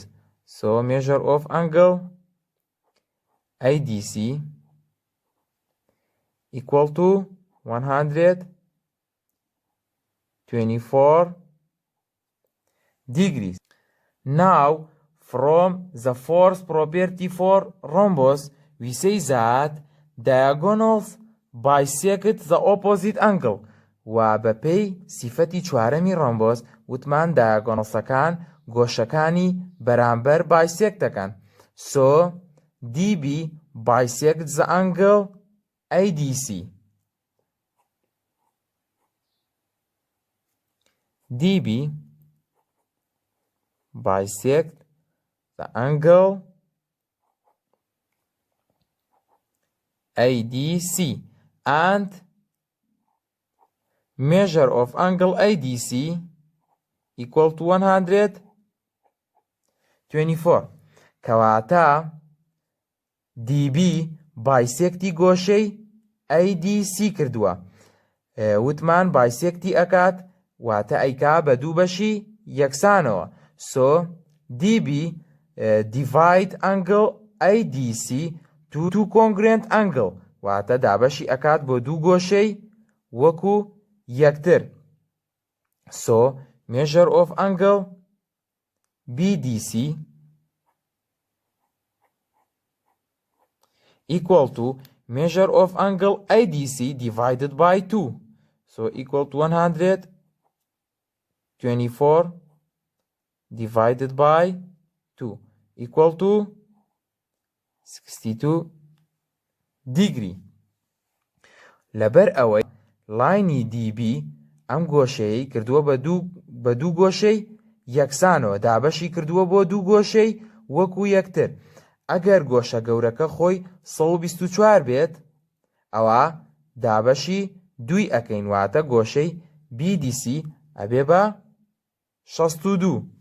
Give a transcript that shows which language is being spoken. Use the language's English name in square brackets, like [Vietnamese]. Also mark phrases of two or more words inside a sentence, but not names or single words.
[English] So measure of angle ADC equal to 124 degrees. Now from the fourth property for rhombus we say that diagonals bisect the opposite angle [Central Kurdish] و بەپێی سیفەتی چوارەمی rhombus وتمان diagonalsەکان گۆشەکانی بەرامبەر bisect دەکەن. [English] So DB bisects the angle ADC. DB bisects the angle ADC and measure of angle ADC equal to 124. [Central Kurdish] كواتا DB bisecti گۆشەی ADC کردووە. وتمان bisecti ئەکات واتە ئەیکا بە دوو بەشی یەکسانەوە. [English] So DB divide angle ADC to two congruent angle [Central Kurdish] واتە دابەشی ئەکات بۆ دوو گۆشەی وەکو یەکتر. [English] So measure of angle BDC equal to measure of angle ADC divided by 2. So equal to 124 divided by 2 equal to 62 degree. [Central Kurdish] لەبەر ئەوەی لاینی DB ئەم گۆشەی کردووە بە دوو گۆشەی یەکسانەوە دابەشی کردووە بۆ دوو گۆشەی وەکو یەکتر. ئەگەر گۆشە گەورەکە خۆی 124 بێت ئەوە دابەشی دوی ئەکەین واتە گۆشەی BDC ئەبێ بە 62.